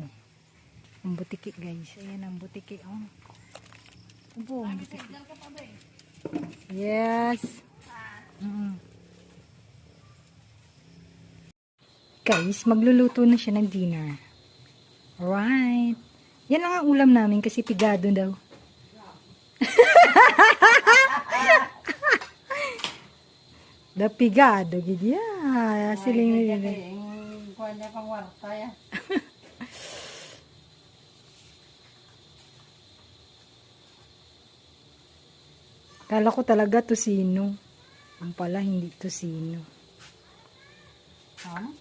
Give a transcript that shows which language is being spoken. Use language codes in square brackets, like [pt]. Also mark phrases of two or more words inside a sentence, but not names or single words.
[tl] Ang butiki guys. Ayan ang butiki oh. Bo, ang butiki. Yes. Guys, magluluto na siya ng dinner. Alright. Yan lang ang ulam namin kasi pigado daw. [hil] Da pigado, gid ya. Siling nila. Kuha niya pang warta ya. [tl] Kala ko talaga tosino. Ang pala hindi tosino. Ha?